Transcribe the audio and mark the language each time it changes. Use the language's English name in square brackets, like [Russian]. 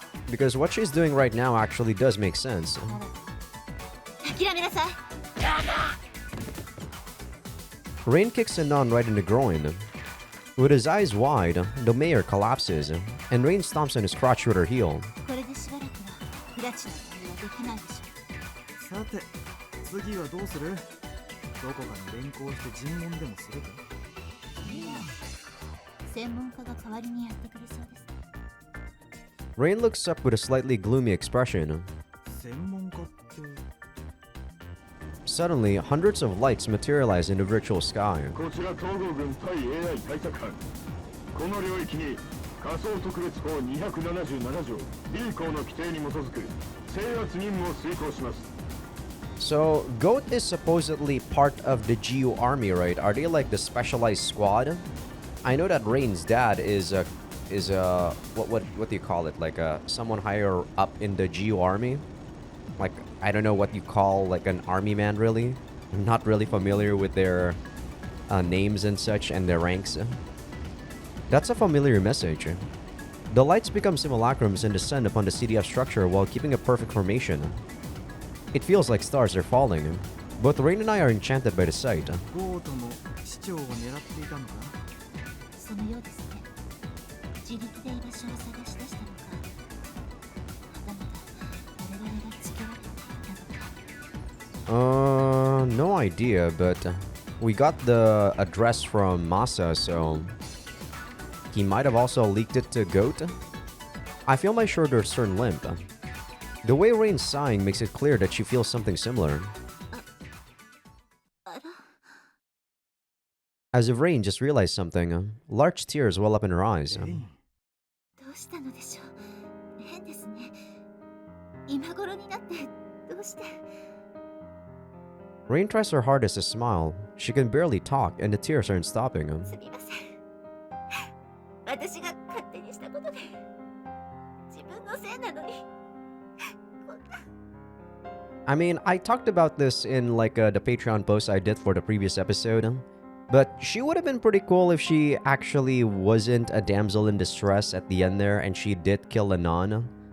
[English] Because what she's doing right now actually does make sense. [Japanese] 諦めなさい。 [English] Rain kicks Anon right in the groin. With his eyes wide, the mayor collapses, and Rain stomps on his crotch with her heel. [Japanese] これでしばらくは不埒な対応はできないでしょう。さて次はどうする？どこかに連行して尋問でもするか？いや、専門家が代わりにやってくれそうです。 [English] Rain looks up with a slightly gloomy expression. [Japanese] 専門家って。 [English] Suddenly, hundreds of lights materialize in the virtual sky. [Japanese] こちら東郷軍対 AI 対策班。この領域に仮想特別法277条 B 項の規定に基づく制圧任務を遂行します。 [English] So, Goat is supposedly part of the GU army, right? Are they like the specialized squad? I know that Rain's dad is what do you call it? Like someone higher up in the GU army? Like, I don't know what you call like an army man, really. I'm not really familiar with their names and such and their ranks. That's a familiar message. The lights become simulacrums and descend upon the CDF structure while keeping a perfect formation. It feels like stars are falling. Both Rain and I are enchanted by the sight. [Japanese] ゴートも市長を狙っていたのか？そのようですね。自力で居場所を探し出したのか、はたまた我々がつけられていたのか。 [English] No idea, but we got the address from Masa, so he might have also leaked it to Goat. I feel my shoulder turn limp. The way Rain's sighing makes it clear that she feels something similar. As if Rain just realized something, large tears well up in her eyes. [Japanese] どうしたのでしょう。変ですね。今頃になってどうして。 [English] Rain tries her hardest to smile. She can barely talk, and the tears aren't stopping. [Japanese] すみません。私が勝手にしたことで自分のせいなのに。 [English] I mean, I talked about this in like the Patreon post I did for the previous episode. But she would have been pretty cool if she actually wasn't a damsel in distress at the end there and she did kill Anon.